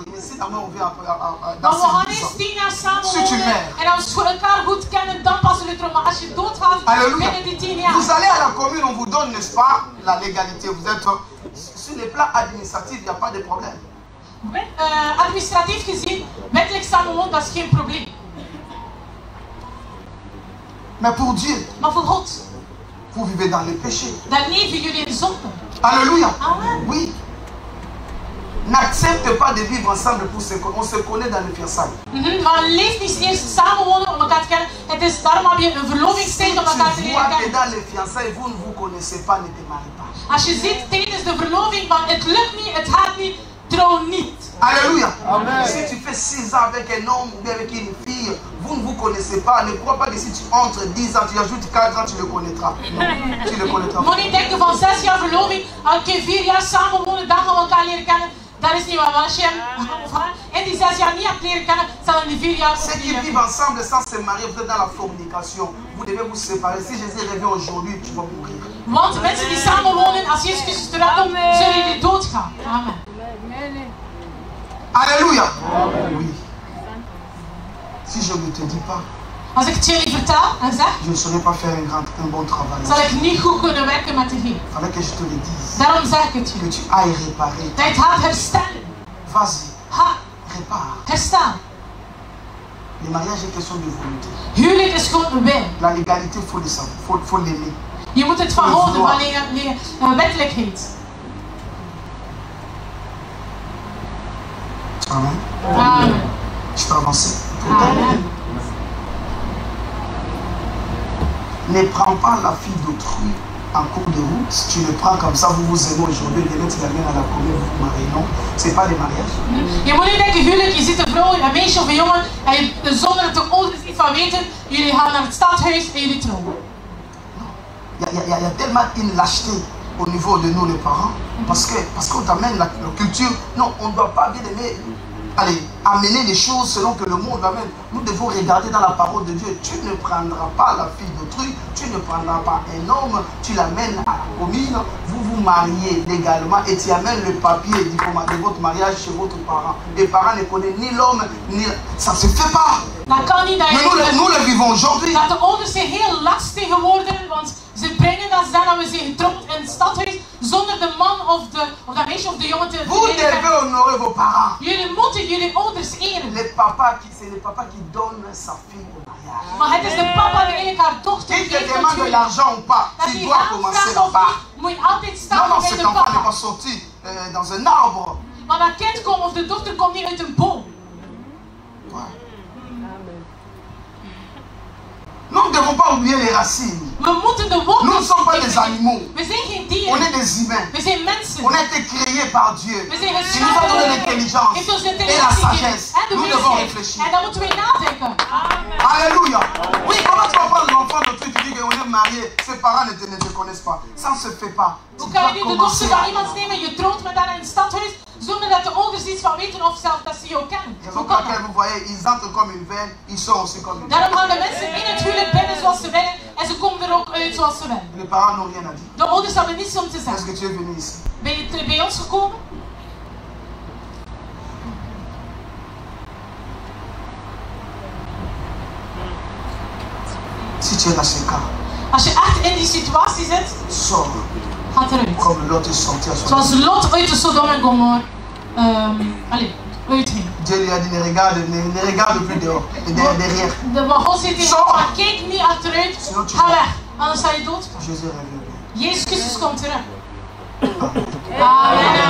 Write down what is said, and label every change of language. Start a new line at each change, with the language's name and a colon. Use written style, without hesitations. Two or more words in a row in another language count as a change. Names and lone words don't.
French: Mais si d'abord on vient après, dans
Dutch: Maar we gaan
French: ces 10 ans.
Dutch: eerst 10 jaar
French: Si tu
Dutch: samenwonen
French: meurs.
Dutch: en als we elkaar goed kennen, dan pas zullen we trouwen. Maar als je doodgaat
French: Alléluia.
Dutch: binnen die 10 jaar.
French: Vous allez à la commune, on vous donne, n'est-ce pas, la légalité. Vous êtes sur les plans administratifs, il n'y a pas de problème.
Dutch: Administratief gezien, wettelijk samenwonen, dat is geen probleem.
French: Mais pour Dieu,
Dutch: Maar voor God,
French: vous vivez dans le péché.
Dutch: dan leven jullie in zonde.
French: Alléluia. Amen. Oui. N'accepte pas de vivre ensemble pour se connaître. On se connaît dans le fiançailles.
Dutch: Maar leef niet eerst samenwonen om elkaar te kennen. Het is daarom heb je een verlovingstijd om elkaar te
French: Tu
Dutch: leren
French: vois que
Dutch: kennen.
French: dans les fiançailles, vous ne vous connaissez pas, ne te marie pas.
Dutch: Als je ziet tijdens de verloving van het lukt niet, het gaat niet, trouw niet.
French: Alléluia. Amen. Si tu fais 6 ans avec un homme ou bien avec une fille, vous ne vous connaissez pas. Ne crois pas que si tu entres 10 ans, tu ajoutes 4 ans, tu le connaîtras. Non, tu le connaîtras.
Dutch: Moet niet denken van 6 jaar verloving, een keer 4 jaar samenwonen, dan gaan we elkaar leren kennen. Dat is niet waar. Als je hem of haar in die 6 jaar niet hebt leren kennen, zal in die 4 jaar
French: Ceux
Dutch: ook
French: qui
Dutch: niet
French: vivent ensemble sans se marier, vous êtes dans la fornication. Vous devez vous séparer. Si Jésus revient aujourd'hui, tu vas mourir.
Dutch: Want mensen die samenwonen, als Jezus Christus terugkomt, zullen jullie doodgaan.
French: Amen. Alléluia. Oui. Si je ne te dis pas,
Dutch: Als ik het jullie vertel en zeg,
French: je ne saurais pas faire un bon travail.
Dutch: zal ik niet goed kunnen werken met de Heer.
French: Il fallait que je te le dise.
Dutch: Daarom zeg ik het
French: Que
Dutch: jullie.
French: tu ailles réparer.
Dutch: Dat je het gaat herstellen.
French: Vas-y,
Dutch: Ga
French: répare.
Dutch: herstel.
French: Le mariage est question de volonté.
Dutch: Huwelijk is gewoon een wil.
French: La légalité, il faut le savoir, faut l'aimer.
Dutch: Je moet het verhouden van wettelijkheid.
French: Amen. Amen. Je peux avancer. Amen. Ne prends pas la fille d'autrui en cours de route. Tu le prends comme ça, vous vous aimez aujourd'hui, demain tu l'amènes à la commune, vous vous mariez. Non, c'est pas le mariage.
Dutch: Je moet niet denken, huwelijk, je ziet een vrouw, een meisje of een jongen en zonder het de ouders iets van weten, jullie gaan naar het stadhuis en jullie trouwen.
French: Il y a tellement une lâcheté au niveau de nous les parents parce qu'on t'amène la culture. Non, on ne doit pas bien aimer allez, amener les choses selon que le monde amène. Nous devons regarder dans la parole de Dieu. Tu ne prendras pas la fille d'autrui, tu ne prendras pas un homme, tu l'amènes à la commune, vous vous mariez légalement et tu amènes le papier de votre mariage chez votre parent. Les parents ne connaissent ni l'homme, ni... Ça ne se fait pas.
Dutch: Dat kan niet.
French: Mais nous le vivons aujourd'hui.
Dutch: Dat de ouders zijn heel lastig geworden, want ze brengen dat dan dat we zijn getrouwd in het stadhuis zonder de man of dat meisje of de jongen te
French: Vous devez honorer vos parents.
Dutch: Jullie moeten jullie ouders eren.
French: C'est le papa qui donne sa fille au mariage.
Dutch: Maar het is de papa die eigenlijk haar dochter
French: Il te
Dutch: geeft.
French: demande de l'argent ou pas, tu dois commencer là-bas.
Dutch: Moet je altijd
French: Non,
Dutch: staan
French: non,
Dutch: bij
French: cet
Dutch: de
French: enfant n'est
Dutch: papa.
French: pas sorti dans un arbre.
Dutch: Maar dat kind komt of de dochter komt niet uit een boom.
French: Ouais. Nous ne devons pas oublier les racines.
Dutch: We moeten de wortels.
French: Nous ne sommes pas des animaux.
Dutch: We zijn geen
French: On
Dutch: dieren.
French: est des humains.
Dutch: We zijn mensen.
French: On a été créés par Dieu.
Dutch: We zijn
French: Il nous a donné
Dutch: geschapen.
French: l'intelligence
Dutch: Heeft ons
French: et la
Dutch: intelligentie
French: sagesse.
Dutch: gegeven. En de
French: Nous devons
Dutch: wijsheid.
French: réfléchir.
Dutch: En dan moeten we nadenken.
French: Alléluia. Oui, comment tu vas prendre l'enfant de truc, tu dis qu'on est marié, ses parents ne te connaissent pas. Ça ne se fait pas. Tu
Dutch: Hoe kan je
French: dois
Dutch: nu de
French: commencer.
Dutch: dochter van iemand nemen, je trouwt met haar in het stadhuis, zonder dat de ouders iets van weten of zelf dat ze jou kennen?
French: Raison
Dutch: Hoe
French: pour
Dutch: kan
French: laquelle
Dutch: dat?
French: vous voyez, ils entrent comme une veine, ils sortent aussi comme une veine.
Dutch: Daarom gaan de mensen in het huwelijk binnen zoals ze willen en ze komen er ook uit zoals ze willen.
French: Les parents n'ont rien à dire.
Dutch: De ouders hebben niets om te
French: Est-ce
Dutch: zeggen.
French: que tu es venu ici?
Dutch: Ben je bij ons gekomen?
French: Si tu es dans ce cas,
Dutch: Als je echt in die situatie zit,
French: sors
Dutch: gaat eruit.
French: comme Lot est sorti à son
Dutch: Zoals Lot uit de Sodom en Gomorra uitging.
French: Dieu lui a dit ne regarde plus dehors, derrière.
Dutch: Maar God zei tegen hem, maar kijk niet achteruit, ga weg, anders zal je dood.
French: Jésus revient.
Dutch: Jezus Christus komt terug.
French: On Amen.